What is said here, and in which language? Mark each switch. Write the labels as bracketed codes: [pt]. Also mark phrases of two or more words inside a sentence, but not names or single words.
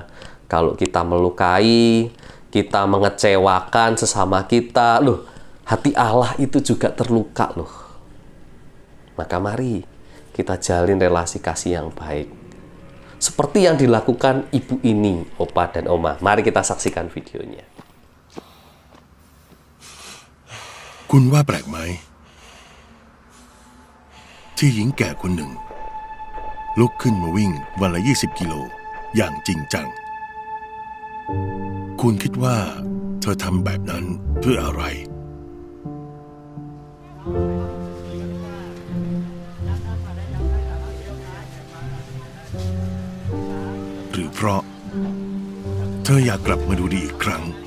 [id] Kalau kita melukai, kita mengecewakan sesama kita, loh, hati Allah itu juga terluka loh. Maka mari kita jalin relasi kasih yang baik. seperti yang dilakukan ibu ini, Opa dan Oma. Mari kita saksikan videonya. [th] คุณว่าแปลกไหมที่หญิงแก่คนหนึ่งลุกขึ้นมาวิ่งวันละ20 กิโลอย่างจริงจัง คุณคิดว่าเธอทำแบบนั้นเพื่ออะไรหรือเพราะเธออยากกลับมาดูดีอีกครั้ง